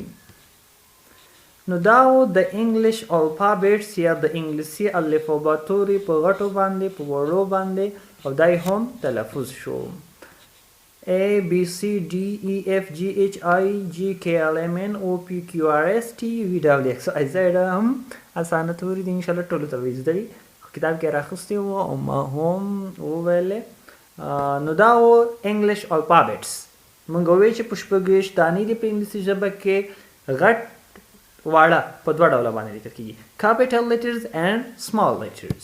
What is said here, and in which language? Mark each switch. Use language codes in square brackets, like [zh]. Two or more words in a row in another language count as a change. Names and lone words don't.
[ps] نو دا د [en] English alphabets [ps] یا د انګلیسي الفبا توري په غټو باندې په وړو باندې او دای هم تلفظ شو. [en] A B C D E F G H I J K L M N O P Q R S T U V W X Z [ps] هم اسانه توري دي انشاءالله ټولو ته به زده وي. کتاب کې راخیستي وو او ما هم وویلې. نو دا و [en] English alphabets. [ps] موږ وویل چې په شپږ دانې دي په انګلیسي ژبه کې غټ واړه په دوه ډوله باندې لیکل کیږي، [en] capital letters and small letters.